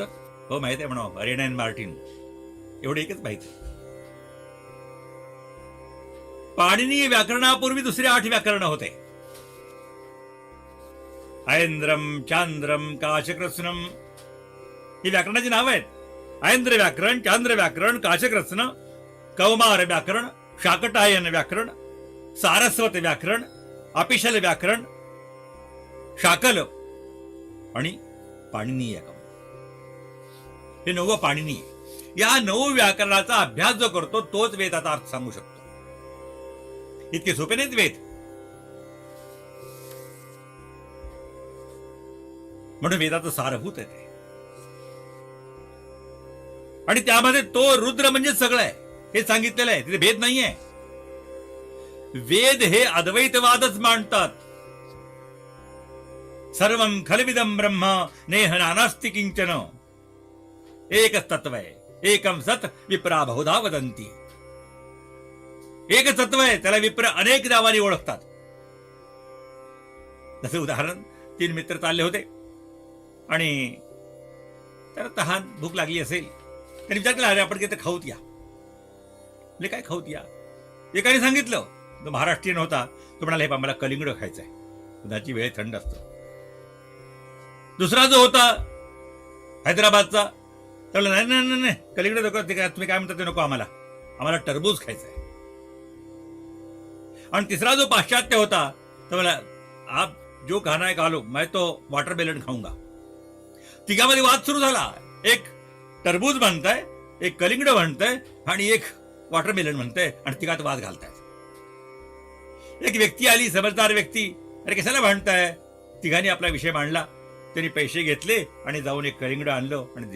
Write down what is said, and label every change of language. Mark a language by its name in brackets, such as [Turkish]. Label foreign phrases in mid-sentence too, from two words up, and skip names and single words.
[Marathi] हो माहित आहे म्हणा, अरेना अँड मार्टिन, एवढं एकच माहित आहे. पाणिनी व्याकरणापूर्वी दुसरे 8 व्याकरण होते. ऐंद्रम, चांद्रम, काशकृत्स्नम, ही व्याकरणाची नाव आहेत. ऐंद्र व्याकरण, चांद्र व्याकरण, काशकृत्स्न, कौमार व्याकरण, शाकटायन व्याकरण, सारस्वत व्याकरण, अपिशल व्याकरण, शाकल आणि पाणिनीयकम. हे 9 पाणिनी. या 9 व्याकरणाचा अभ्यास जो करतो तोच वेदाचा अर्थ सांगू शकतो. इतके सोपे नाहीत वेद. म्हणून वेदाचं सारभूत आहे ते. आणि त्यामध्ये तो रुद्र म्हणजे सगळं आहे हे सांगितलेलं आहे, तिथे भेद नाहीये. वेद हे अद्वैतवादच मांडतात. [Sanskrit] सर्वं खलविदं ब्रह्म नेह नानास्ति किंचन, [Marathi] एकच तत्व आहे, [Sanskrit] एकम सत विप्रा बहुधा वदंती. [Marathi] एकच तत्व आहे, त्याला विप्र अनेक नावाने ओळखतात. जसं उदाहरण, 3 मित्र चालले होते आणि त्याला तहान भूक लागली असेल, त्यांनी विचार केला, अरे आपण किती खाऊत या. म्हणजे काय खाऊत या? एकाने सांगितलं, तो महाराष्ट्रीयन होता, तो म्हणाला हे मला कलिंगड खायचंय, उन्हाची वेळ थंड असतो. दुसरा जो होता हैदराबादचा, त्याला नाही नाही नाही कलिंगड नको, तुम्ही काय म्हणता ते नको, आम्हाला टरबूज खायचंय. आणि तिसरा जो पाश्चात्य होता, तो मला [Hindi] आप जो खाना है खा लो, मैं तो वॉटरमेलन खाऊंगा. [Marathi] तिघामध्ये वाद सुरू झाला. एक टरबूज म्हणताय, एक कलिंगड म्हणताय आणि एक वॉटरमेलन म्हणताय, आणि तिघात वाद घालतायत. एक व्यक्ती आली, समजदार व्यक्ती, अरे कशाला म्हणताय? तिघांनी आपला विषय मांडला. त्यांनी पैसे घेतले आणि जाऊन एक कलिंगड आणलं आणि दिलं.